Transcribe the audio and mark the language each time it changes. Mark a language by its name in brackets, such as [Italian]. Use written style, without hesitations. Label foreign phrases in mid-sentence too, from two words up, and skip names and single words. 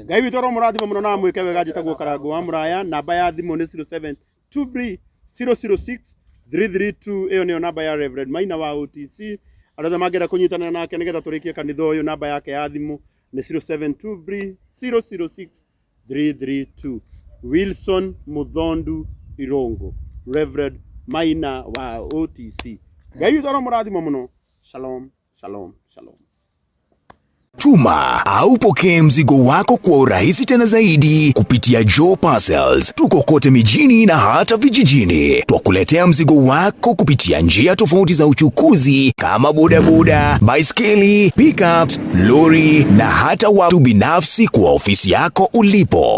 [Kikuyu] Ngai witu ro murathimo muno na mwike wega njitagwo Karangu wa Muraya namba ya thimu ni 0723006332 iyo niyo namba ya Reverend Maina wa OTC arothe mangera kunyitana nake nigetha turikie kanitha uyu namba yake ya thimu ni 0723006332 Wilson Muthondu Irongo Reverend Maina wa OTC Ngai witu ro murathimo muno [Hebrew] shalom shalom shalom [Swahili] Tuma au pokea mzigo wako kwa urahisi tena zaidi kupitia Joe Parcels. Tuko kote mijini na hata vijijini. Twakuletea mzigo wako kupitia njia tofauti za uchukuzi kama bodaboda, baiskeli, pickups, lori na hata watu binafsi kwa ofisi yako ulipo.